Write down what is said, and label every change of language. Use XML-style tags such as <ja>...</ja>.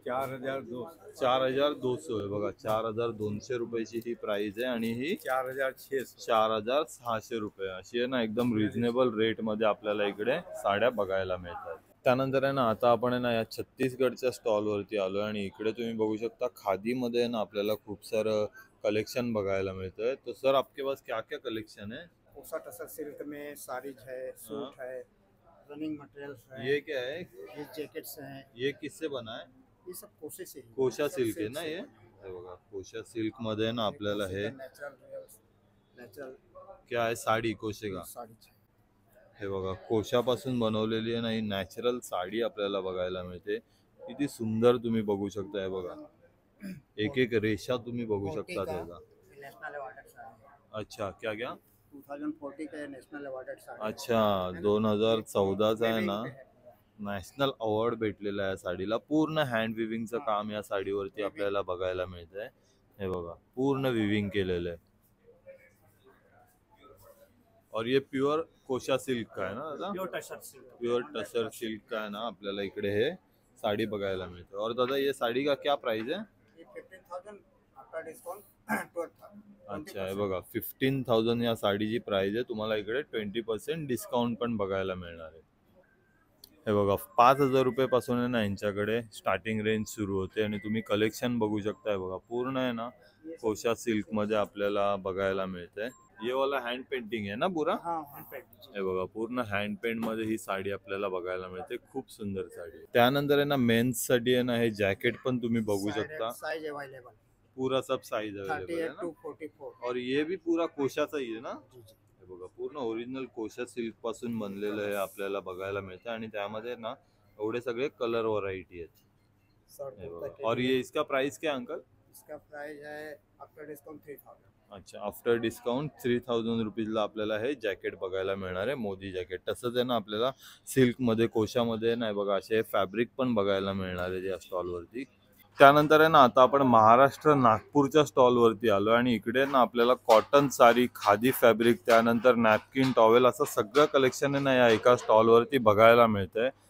<mr>4,200 आहे बघा. 4,200 रुपयाची ही प्राइस आहे आणि ही 4,600 रुपये अशी आहे ना. एकदम रिझनेबल रेट मध्ये आपल्याला इकडे साड्या बघायला मिळतात. त्यानंतर आहे ना आता आपण आहे ना या छत्तीसगडच्या स्टॉलवरती आलोय आणि इकडे तुम्ही बघू शकता खादीमध्ये ना आपल्याला खूप सारं कलेक्शन बघायला मिळतंय.</mr> <hi>तो सर आपके पास क्या क्या कलेक्शन है? कोसा टसर सिल्क में साड़ीज है, सूट है, रनिंग मटेरियल्स है. ये क्या है? ये जैकेट्स हैं. ये किससे बना है? ये सब कोसे से ही.</hi> <mr>कोशा सिल्क आहे ना हे बघा. कोशा सिल्क मध्ये ना आपल्याला हे</mr> <hi>नेचुरल क्या आहे साडी कोशे का साड़ीज है.</hi> <mr>हे बघा कोशापासून बनवलेली आहे ना ही नॅचरल साडी आपल्याला बघायला मिळते. किती सुंदर तुम्ही बघू शकता. हे बघा एक एक रेषा तुम्ही बघू शकता त्याचा.</mr> <hi>National awarded sari. अच्छा क्या क्या? 2040 का नेशनल अवार्डेड साड़ी.</hi> <mr>अच्छा 2014चा आहे ना नॅशनल अवॉर्ड भेटलेला आहे साडीला. पूर्ण हँड विविंगचं काम या साडीवरती आपल्याला बघायला मिळतंय. हे बघा पूर्ण विविंग केलेलं आहे.</mr> <hi>और ये प्योर कोशा सिल्क का है ना दादा? प्योर टसर सिल्क का है ना</hi> <mr>आपल्याला इकडे हे साडी बघायला मिळते.</mr> <hi>और दादा ये साड़ी का क्या प्राइस है? 15,000 आफ्टर डिस्काउंट 12,000.</hi> <mr>अच्छा हे बघा 15,000 या साडीची प्राइस आहे. तुम्हाला इकडे 20% डिस्काउंट पण बघायला मिळणार आहे. हे बघा 5,000 रुपयापासून आहे ना यांच्याकडे स्टार्टिंग रेंज सुरू होते आणि तुम्ही कलेक्शन बघू शकता. बघा पूर्ण आहे ना कोशा सिल्क मध्ये आपल्याला बघायला मिळतंय.</mr> <hi>ये वाला</hi> <mr>हँड पेंटिंग आहे ना पुरा?</mr> <hi>हाँ, हैंड पेंटिंग.</hi> <mr>हे बघा पूर्ण हँड पेंट मध्ये ही साडी आपल्याला बघायला मिळते. खूप सुंदर साडी आहे. त्यानंतर आहे ना मेन्स साठी आहे ना हे जॅकेट पण तुम्ही बघू शकता.</mr> <hi>Size available. पूरा सब साइज अवेलेबल है 38 ना.</hi> <en>to 44.</en> <mr>और ये भी पूरा कोशाचा ही आहे ना.</mr> <hi>जी जी.</hi> <mr>हे बघा पूर्ण ओरिजिनल कोशा सिल्क पासून बनलेलं हे आपल्याला बघायला मिळतं आणि त्यामध्ये ना एवढे सगळे कलर व्हरायटी आहेत. हे बघा.</mr> <hi>और ये इसका प्राइस क्या अंकल? इसका प्राइस है आफ्टर डिस्काउंट 3,000.</hi> <mr>अच्छा आफ्टर डिस्काउंट 3,000 रुपीजला आपल्याला हे जॅकेट बघायला मिळणार आहे. मोदी जॅकेट. तसंच आहे ना आपल्याला सिल्कमध्ये कोशामध्ये नाही बघा असे फॅब्रिक पण बघायला मिळणार आहे या स्टॉलवरती. त्यानंतर आहे ना आता आपण महाराष्ट्र नागपूरच्या स्टॉलवरती आलो आणि इकडे ना आपल्याला कॉटन साडी, खादी फॅब्रिक, त्यानंतर नॅपकिन, टॉवेल असं सगळं कलेक्शन आहे ना या एका स्टॉलवरती बघायला मिळतंय.</mr>